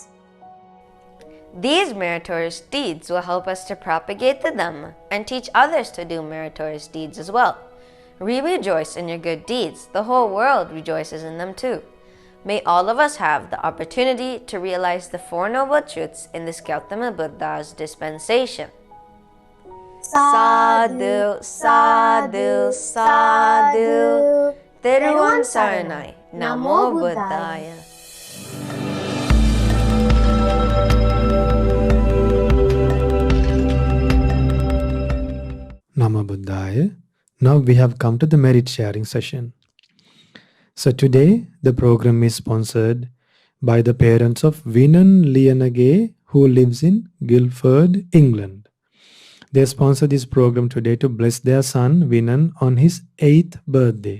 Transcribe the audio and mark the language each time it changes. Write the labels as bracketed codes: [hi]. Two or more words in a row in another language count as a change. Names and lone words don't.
[en] These meritorious deeds will help us to propagate the Dhamma and teach others to do meritorious deeds as well. We rejoice in your good deeds. The whole world rejoices in them too. May all of us have the opportunity to realize the Four Noble Truths in this Gautama Buddha's dispensation. [pi] Sadhu, sadhu, sadhu. [si] Theruvan Saranai. [pi] Namo Buddhaya. Namo Buddhaya. [en] Now we have come to the merit sharing session. So today the program is sponsored by the parents of Vinan Lianage, who lives in Guildford, England. They sponsored this program today to bless their son Vinan on his 8th birthday.